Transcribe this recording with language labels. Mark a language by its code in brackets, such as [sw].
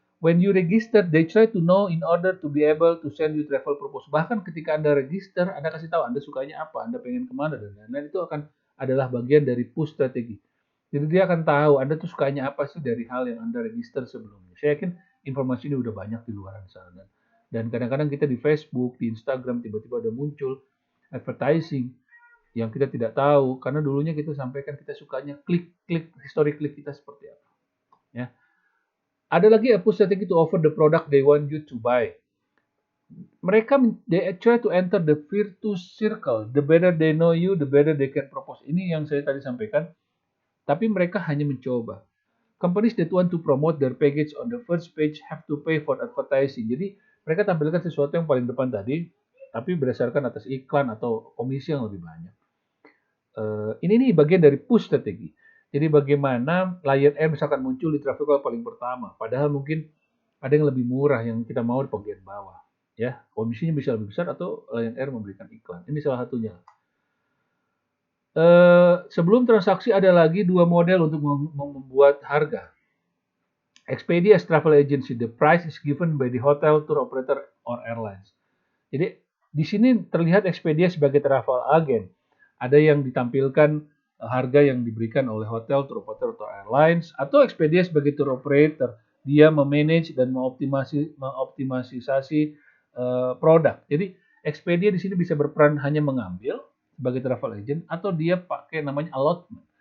[en] When you register, they try to know in order to be able to send you travel proposal. [id] Bahkan ketika Anda register, Anda kasih tahu Anda sukanya apa, Anda pengen kemana, dan lain-lain. Itu akan adalah bagian dari push strategi. Jadi dia akan tahu Anda tuh sukanya apa sih dari hal yang Anda register sebelumnya. Saya yakin informasi ini udah banyak di luar sana. Dan kadang-kadang kita di Facebook, di Instagram tiba-tiba ada muncul advertising yang kita tidak tahu karena dulunya kita sampaikan kita sukanya klik history klik kita seperti apa. Ya. Ada lagi push strategi [en] to offer the product they want you to buy. [id] Mereka [en] they try to enter the virtuous circle. The better they know you, the better they can propose. [id] Ini yang saya tadi sampaikan. Tapi mereka hanya mencoba. [en] Companies that want to promote their package on the first page have to pay for advertising. [id] Jadi mereka tampilkan sesuatu yang paling depan tadi, tapi berdasarkan atas iklan atau komisi yang lebih banyak. Ini nih bagian dari push strategi. Jadi bagaimana Lion Air misalkan muncul di Traveloka paling pertama, padahal mungkin ada yang lebih murah yang kita mau di bagian bawah. Ya, komisinya bisa lebih besar atau Lion Air memberikan iklan. Ini salah satunya. Sebelum transaksi ada lagi dua model untuk membuat harga. [en] Expedia as travel agency, the price is given by the hotel, tour operator, or airlines. [id] Jadi di sini terlihat Expedia sebagai travel agent. Ada yang ditampilkan harga yang diberikan oleh hotel, tour operator, atau airlines, atau Expedia sebagai tour operator. Dia memanage dan mengoptimisasi produk. Jadi Expedia di sini bisa berperan hanya mengambil sebagai travel agent atau dia pakai namanya allotment.